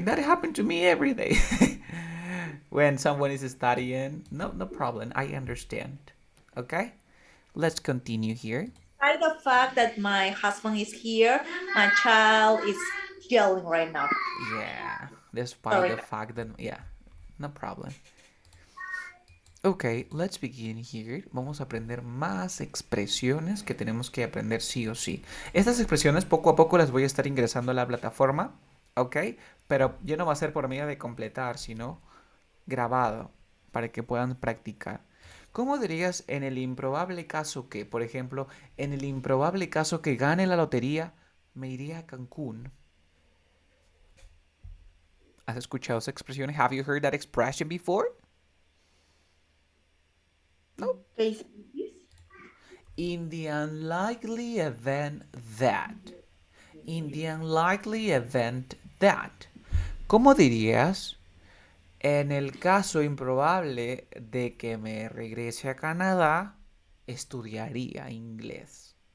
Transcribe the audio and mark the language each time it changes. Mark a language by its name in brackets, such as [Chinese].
[English] That happened to me every day. When someone is studying, no problem. I understand. Okay? Let's continue here. Despite the fact that my husband is here, my child is yelling right now. Yeah. Despite Sorry. the fact that, yeah, no problem. Ok, let's begin here. [Spanish] Vamos a aprender más expresiones que tenemos que aprender sí o sí. Estas expresiones poco a poco las voy a estar ingresando a la plataforma, ok, pero ya no va a ser por medio de completar, sino grabado para que puedan practicar. ¿Cómo dirías en el improbable caso que, por ejemplo, en el improbable caso que gane la lotería, me iría a Cancún? ¿Has escuchado esa expresión? [English] Have you heard that expression before? No. Case this. In the unlikely event that. In the unlikely event that. [Spanish] ¿Cómo dirías? En el caso improbable de que me regrese a Canadá, estudiaría inglés.